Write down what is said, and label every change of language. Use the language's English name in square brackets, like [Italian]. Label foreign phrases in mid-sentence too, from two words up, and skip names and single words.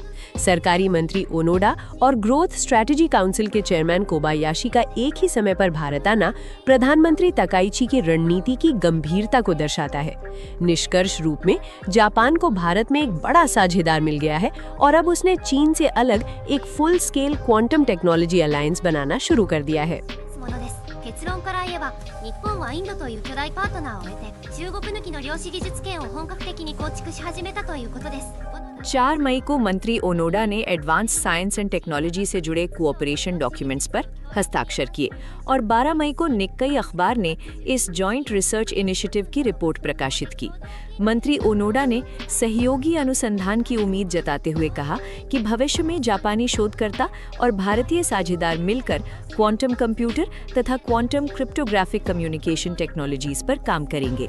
[Hindi] सरकारी मंत्री ओनोडा और ग्रोथ स्ट्रेटजी काउंसिल के चेयरमैन कोबायाशी का एक ही समय पर भारत आना प्रधानमंत्री तकाइची की रणनीति की गंभीरता को दर्शाता है। निष्कर्ष रूप में जापान को भारत में एक बड़ा साझेदार मिल गया है और अब उसने चीन से अलग एक [English] full scale quantum technology alliance [Hindi] बनाना शुरू कर दिया है। [Japanese] 結論から言えば日本はインドという巨大パートナーを得て中国抜きの量子技術圏を本格的に構築し始めたということです。 [Hindi] 4 मई को मंत्री ओनोडा ने [English] advance science and technology [Hindi] से जुड़े [English] cooperation documents [Hindi] पर हस्ताक्षर किए और 12 मई को निक्कई अखबार ने इस [English] joint research initiative [Hindi] की रिपोर्ट प्रकाशित की। मंत्री ओनोडा ने सहयोगी अनुसंधान की उम्मीद जताते हुए कहा कि भविष्य में जापानी शोधकर्ता और भारतीय साझेदार मिलकर [English] quantum computer [Hindi] तथा [English] quantum cryptographic communication technologies [Hindi] पर काम करेंगे।